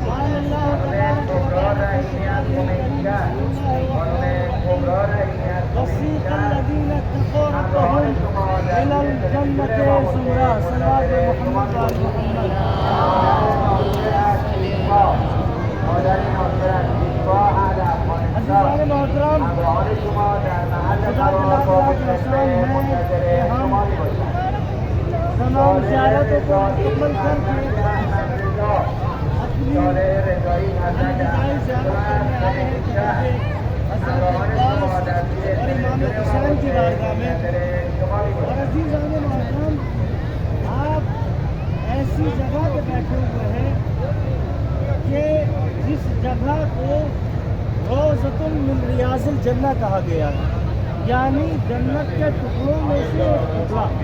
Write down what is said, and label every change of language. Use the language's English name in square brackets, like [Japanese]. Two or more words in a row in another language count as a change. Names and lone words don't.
[Persian] خانم کبرا رحیمی از خمینی‌شهر، خانم کبرا رحیمی از خمینی‌شهر همراهان شما در مسیر وابسته منتظر شما می‌باشید. مادر ناصر از دیدگاه اهل افغانستان همراهان شما در محل قرار وابسته منتظر شما می‌باشد. [Urdu] تمام زیارت کو مکمل کر کے اور امام حسین کی بارگاہ میں. اور عزیزان محترم، آپ ایسی جگہ پہ بیٹھے ہوئے ہیں کہ جس جگہ کو [Arabic] روضۃ من ریاض الجنہ [Urdu] کہا گیا ہے، یعنی جنت کے ٹکڑوں میں سے ایک ٹکڑا.